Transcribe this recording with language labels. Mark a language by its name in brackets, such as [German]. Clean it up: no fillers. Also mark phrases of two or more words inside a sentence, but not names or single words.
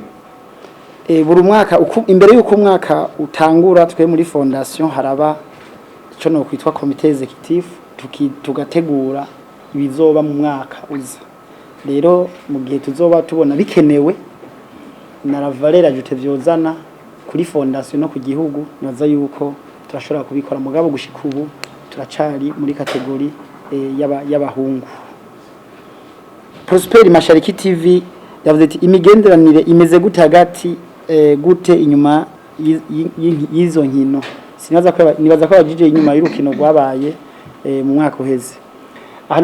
[Rundi] buri mwaka imbere y'uko umwaka utangura twe muri fondation haraba ico no kwitwa [French] comité executif [Rundi] tugategura ibizoba mu mwaka uza rero mu gihe tuzoba tubona bikenewe na [French] la valeur ajoute [Rundi] vyozana kuri fondation no ku gihugu naza yuko turashobora kubikora mugabo gushika ubu turacari muri kategori y'abahungu Prosper Mashariki TV yavuze ati imigenderanire imeze gute hagati gute inyuma y'izo nkino nibaza ko abajije inyuma y'urukino rwabaye mu mwaka uheze aha